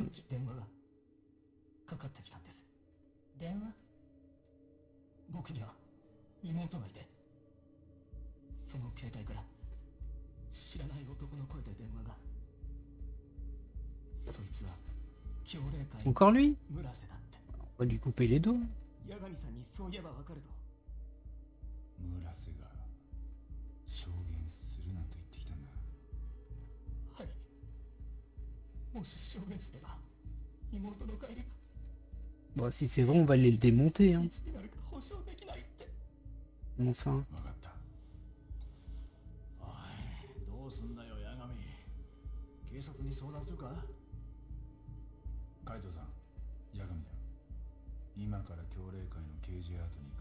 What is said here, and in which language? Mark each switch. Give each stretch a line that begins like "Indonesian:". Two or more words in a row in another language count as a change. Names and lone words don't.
Japanese: っき電話がかかってきたんです。電話？僕には妹がいて、その携帯から知らない男の声で電話が。そいつは教霊会の
French: Encore lui?
Japanese: 村瀬だって。
French: On va lui couper les doigts.
Japanese: 八神さんにそう言えばわかると。村瀬が証言するなと言ってきたんだ。はい。もし証言すれば妹の帰り
French: Bon, si c'est vrai, on va aller le démonter.
Japanese: が
French: Hein.
Japanese: いつになるか保証できないって。
French: Mais enfin.
Japanese: 分かった。おい、どうすんだよ八神。警察に相談するか。海斗さん、八神だ。今から教霊会の刑事アートに行く。